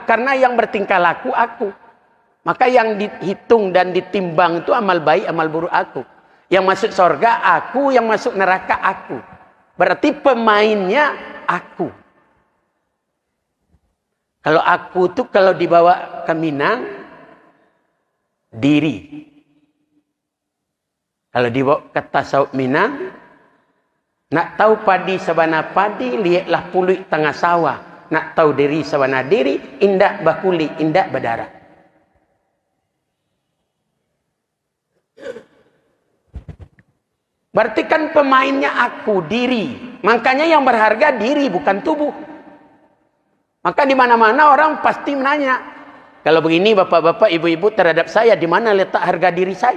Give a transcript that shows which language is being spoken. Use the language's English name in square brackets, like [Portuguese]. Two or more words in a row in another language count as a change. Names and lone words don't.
[Indonesian] Karena yang bertingkah laku aku. Maka yang dihitung dan ditimbang itu amal baik, amal buruk aku. Yang masuk surga aku, yang masuk neraka aku. Berarti pemainnya aku. Kalau aku tuh kalau dibawa ke Minang, diri. Kalau dibawa ke tasawuf Minang, [Minangkabau] nak tahu padi sabana padi, [Indonesian] lihatlah puluh tengah sawah. [Minangkabau] Nak tahu diri sabana diri, indak bakuli, indak berdarah. [Indonesian] Berarti kan pemainnya aku, diri. Makanya yang berharga diri, bukan tubuh. Maka di mana-mana orang pasti menanya, kalau begini bapak-bapak, ibu-ibu terhadap saya, di mana letak harga diri saya?